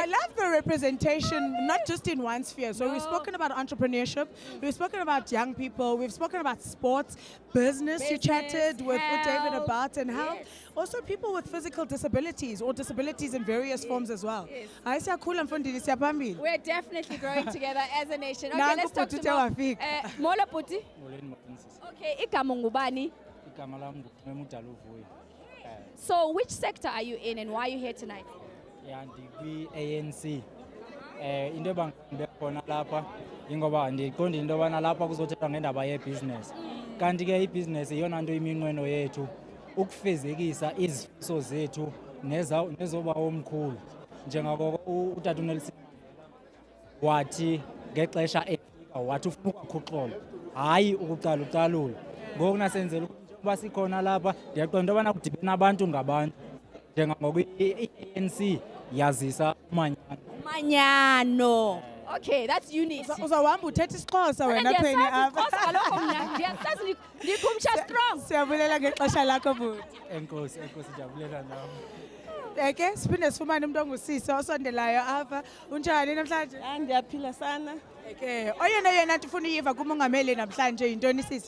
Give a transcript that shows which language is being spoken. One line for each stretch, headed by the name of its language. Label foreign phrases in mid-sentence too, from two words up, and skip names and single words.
English: I love the representation, not just in one sphere. So we've spoken about entrepreneurship, we've spoken about young people, we've spoken about sports, business you chatted with David about, and health. Yes. Also people with physical disabilities or disabilities in various forms as well. Yes. We're definitely growing together as a nation. Okay, let's talk to Mola Puti. Okay,
Xhosa: igama ngubani?
English: So which sector are you in and why are you here tonight? Yeah, ANC.
Xhosa: Into bangikhona lapha ingoba ndiqonda into bana lapha kuzothethwa ngendaba ye-business. Kanti ke i-business iyona nto iminqweno yethu ukufezekisa izifiso zethu nezoba omkhulu. Njengako utata uNelson wathi ngexesha efika wathi ufuna ukukhuxola hayi ukucala ucalula. Ngoku nasenzela ukuba sikhona lapha ndiyaqonda into bana kudibana abantu ngabantu. Njengako i-ANC yazisa umanyano.
English: Okay, that's unique.
Xhosa: Uzawuhamba uthetha isiXhosa wena pheni apha. Ndiyasazi
English: ndikhumsha strong.
Xhosa: Siyabulela ngexesha lakho bhuti. Enkosi ndiyabulela nawe. Eke siphinde sifumane umuntu ongusisi osondelayo apha. Unjani namhlanje? Ndiyaphila sana. Eke oyena nto ufuna uyiva kumongameli namhlanje yintoni sisi?